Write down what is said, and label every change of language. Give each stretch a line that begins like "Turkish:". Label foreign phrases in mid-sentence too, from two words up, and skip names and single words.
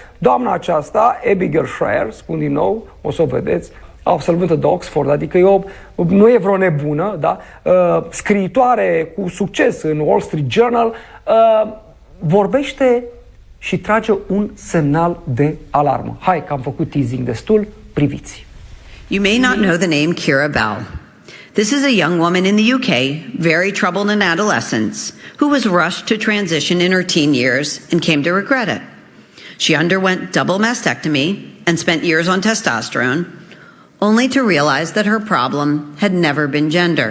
Romanian: Doamna aceasta, Abigail Shrier, spun din nou, o să o vedeți, absolventă de Oxford, adică nu e vreo nebună, da? Scriitoare cu succes în Wall Street Journal, vorbește și trage un semnal de alarmă. Hai că am făcut teasing destul, priviți.
English: You may not know the name Keira Bell. This is a young woman in the UK, very troubled in adolescence, who was rushed to transition in her teen years and came to regret it. She underwent double mastectomy and spent years on testosterone, only to realize that her problem had never been gender.